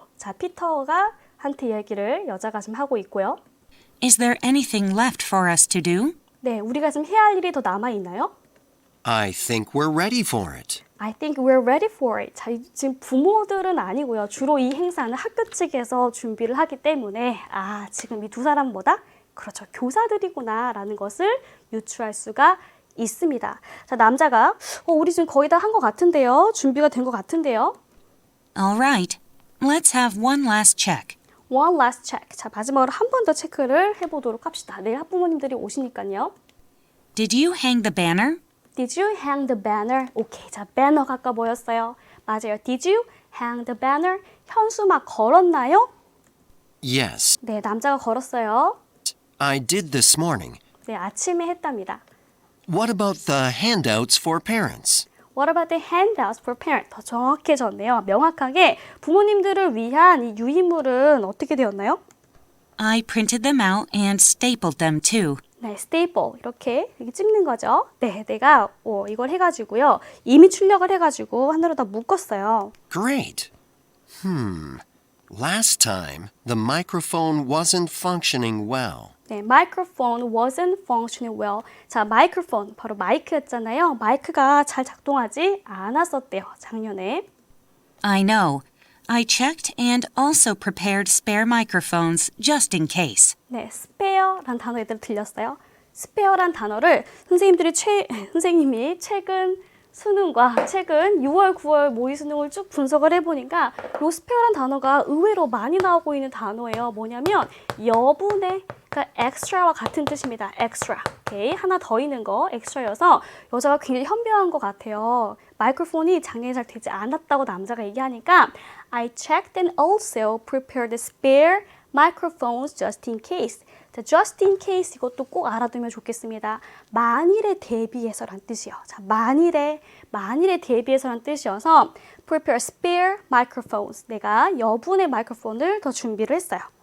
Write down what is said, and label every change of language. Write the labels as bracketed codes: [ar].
[ko] 자, 피터가 한테 이야기를 여자가 지금 하고 있고요. [en] Is there anything left for us to do? [ko] 네, 우리가 지금 해야 할 일이 더 남아있나요? [en] I think we're ready for it. I think we're ready for it. [ko] 자, 지금 부모들은 아니고요. 주로 이 행사는 학교 측에서 준비를 하기 때문에 지금 이 두 사람은 뭐다? 그렇죠. 교사들이구나 라는 것을 유추할 수가 있습니다. 자, 남자가 우리 지금 거의 다 한 것 같은데요. 준비가 된 것 같은데요. [en] All right. Let's have one last check. One last check. [ko] 자, 마지막으로 한 번 더 체크를 해보도록 합시다. 내일 학부모님들이 오시니까요. [en] Did you hang the banner? Did you hang the banner? [ko] 오케이, 자, 배너가 아까 뭐였어요? 맞아요. [en] Did you hang the banner? [ko] 현수막 걸었나요? [en] Yes, [ko] 네, 남자가 걸었어요. [en] I did this morning. [ko] 네, 아침에 했답니다. [en] What about the handouts for parents? What about the handouts for parents? [ko] 더 정확해졌네요. 명확하게 부모님들을 위한 이 유인물은 어떻게 되었나요? [en] I printed them out and stapled them too. [ko] 네, [en] staple [ko] 이렇게 찝는 거죠. 네, 내가 이걸 해가지고요. 이미 출력을 해가지고 하나로 다 묶었어요. [en] Great. Last time, the microphone wasn't functioning well. [ko] 네, microphone wasn't functioning well. 자, microphone 바로 마이크였잖아요. 마이크가 잘 작동하지 않았었대요. 작년에. [en] I know. I checked and also prepared spare microphones just in case. [ko] 네, [en] spare [ko] 란 단어 얘들 들렸어요. spare란 단어를 선생님이 최근 수능과 최근 6월, 9월 모의 수능을 쭉 분석을 해보니까 이 spare란 단어가 의외로 많이 나오고 있는 단어예요. 뭐냐면 여분의 그러니까 extra와 같은 뜻입니다. [en] extra. 오케이. [ko] 하나 더 있는 거 extra여서 여자가 굉장히 현명한 것 같아요. 마이크로폰이 작년에 잘 되지 않았다고 남자가 얘기하니까 [en] I checked and also prepared spare microphones just in case. [ko] 자, [en] just in case [ko] 이것도 꼭 알아두면 좋겠습니다. 만일에 대비해서란 뜻이요. 자, 만일에 대비해서란 뜻이어서 [en] prepare spare microphones. [ko] 내가 여분의 마이크로폰을 더 준비를 했어요.